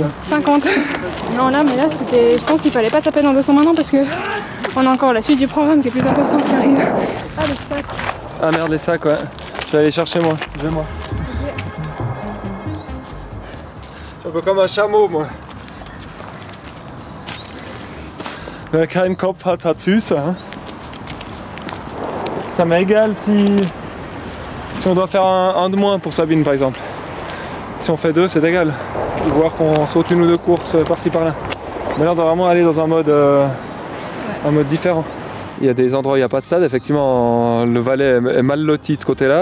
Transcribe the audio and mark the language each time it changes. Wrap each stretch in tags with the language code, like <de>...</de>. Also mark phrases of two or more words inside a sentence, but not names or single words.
<fr>50. Non, là, mais là, c'était. Je pense qu'il fallait pas taper dans 200 maintenant parce que on a encore la suite du programme qui est plus importante qui arrive. Ah, le sac. Ah merde, les sacs, ouais. Je vais aller chercher moi. Je vais moi. Je suis un peu comme un chameau, moi.</fr> <de>Wer keinen Kopf hat, hat Füße.</de> <fr>Hein. Ça m'est égal si on doit faire un de moins pour Sabine par exemple. Si on fait 2, c'est égal. Voir qu'on saute 1 ou 2 courses par-ci par-là. Mais là on doit vraiment aller dans un mode différent. Il y a des endroits où il n'y a pas de stade, effectivement le Valais est mal loti de ce côté-là.</fr>